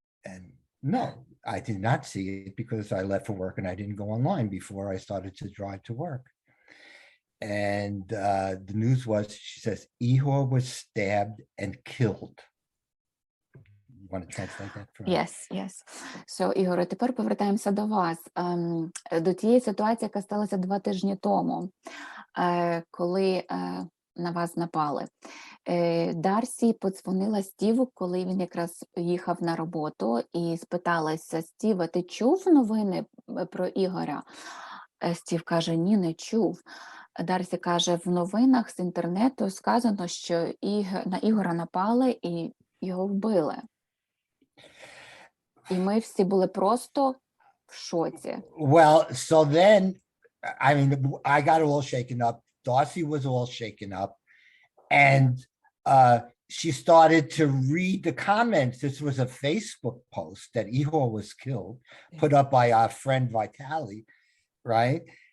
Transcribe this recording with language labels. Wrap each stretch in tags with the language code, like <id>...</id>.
<en>And no, I did not see it because I left for work and I didn't go online before I started to drive to work. And the news was, she says, Igor was stabbed and killed. You want to translate that for me? Yes.</en> <uk>So, Ігоре, тепер повертаємося до вас. До тієї ситуації, яка сталася 2 тижні тому, коли на вас напали. Дарсі подзвонила Стіву, коли він якраз їхав на роботу, і спиталася: Стіва, ти чув новини про Ігоря? Стів каже: ні, не чув. Дарсі каже: в новинах з інтернету сказано, що на Ігора напали і його вбили. І ми всі були просто в шоці.</uk> <en>Well, so then, I mean, I got all shaken up. Darcy was all shaken up. And she started to read the comments. This was a Facebook post that Igor was killed, put up by our friend Vitaly, right?</en>